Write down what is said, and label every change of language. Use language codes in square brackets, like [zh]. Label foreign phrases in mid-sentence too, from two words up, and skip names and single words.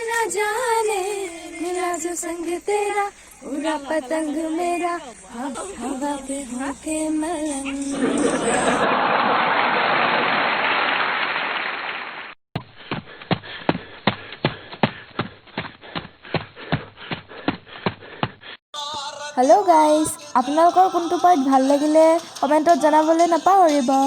[hi] जाने मिला जो संग तेरा पूरा पतंग मेरा हवा पे होके मलंग। [en] Hello guys, [as] আপোনালোকৰ কোনটো পাৰ্ট ভাল লাগিলে কমেণ্টত জনাবলৈ নাপাহৰিব।